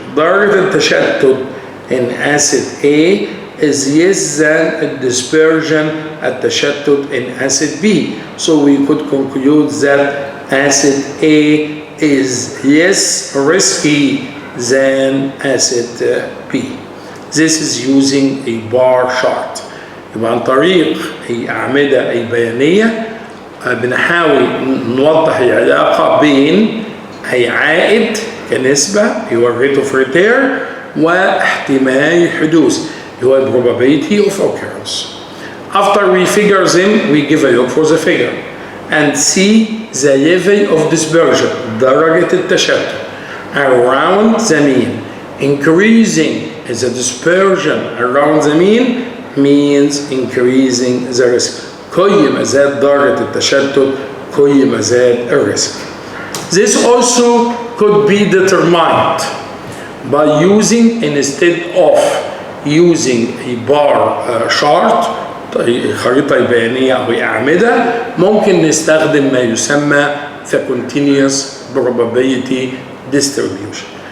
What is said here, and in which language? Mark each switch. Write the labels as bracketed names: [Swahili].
[Arabic] درجة التشتت [English] in asset A is less than a dispersion التشتت in asset B. So we could conclude that asset A is less risky than asset B. This is using a bar chart. [Arabic] يبقى عن طريق الأعمدة البيانية بنحاول نوضح العلاقة بين عائد كنسبة هو [English] rate of return [Arabic] واحتمال الحدوث هو [English] probability of occurrence. After we figure them, we give a look for the figure and see the level of dispersion, [Arabic] درجة التشتت [English] around the mean. Increasing the dispersion around the mean means increasing the risk. [Arabic] كل ما زاد درجة التشتت كل ما زاد الريسك. [English] This also could be determined by using, instead of using a bar chart [Arabic] خريطة بيانية أو أعمدة ممكن نستخدم ما يسمى [English] the continuous probability distribution.